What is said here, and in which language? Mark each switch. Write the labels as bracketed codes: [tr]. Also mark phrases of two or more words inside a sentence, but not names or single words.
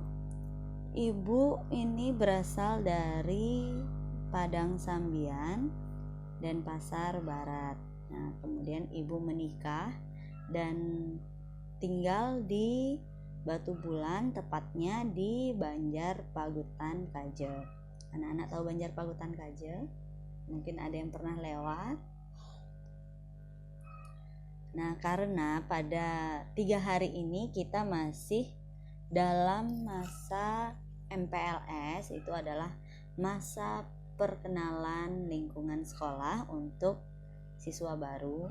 [id] Ibu ini berasal dari Padang Sambian dan Pasar Barat. Nah, kemudian Ibu menikah dan tinggal di Batu Bulan, tepatnya di Banjar Pagutan Kaje. Anak-anak tahu Banjar Pagutan Kaje? Mungkin ada yang pernah lewat. Nah, karena pada 3 hari ini kita masih dalam masa MPLS, itu adalah masa perkenalan lingkungan sekolah untuk siswa baru.